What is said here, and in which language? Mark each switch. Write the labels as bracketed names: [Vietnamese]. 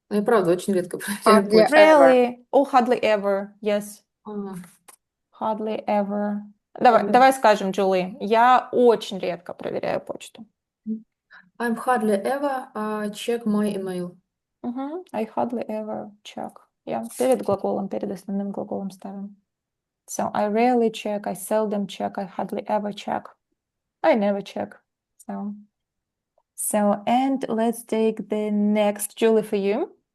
[Russian] Я правда очень редко проверяю [English] Hardly Really, oh, hardly ever. Yes, А, hardly ever. [Russian] Давай, ладно. давай скажем, Джули, я очень редко проверяю почту. [English] I'm hardly ever check my email. I hardly ever check. [Russian] Перед глаголом, перед основным глаголом ставим. [English] So I rarely check, I seldom check, I hardly ever check. I never check. And let's take the next, Julie, for you.